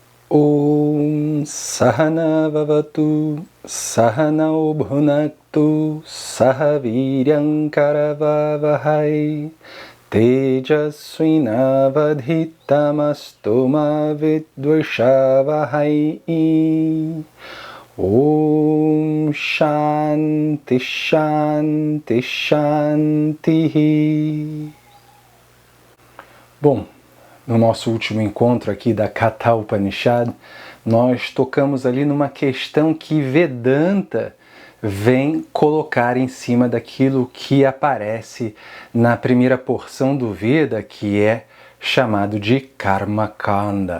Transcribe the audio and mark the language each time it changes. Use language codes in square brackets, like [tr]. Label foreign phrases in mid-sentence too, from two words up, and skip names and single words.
[sa] ॐ सहना ववतु सहनौ भुनक्तु सहवीर्यं करवावहै तेजस्विनावधीतमस्तु मा विद्विषावहै. ॐ शान्ति शान्ति शान्ति. [pt] Bom, no nosso último encontro aqui da Katha Upanishad, nós tocamos ali numa questão que Vedanta vem colocar em cima daquilo que aparece na primeira porção do Veda, que é chamado de Karma Kanda.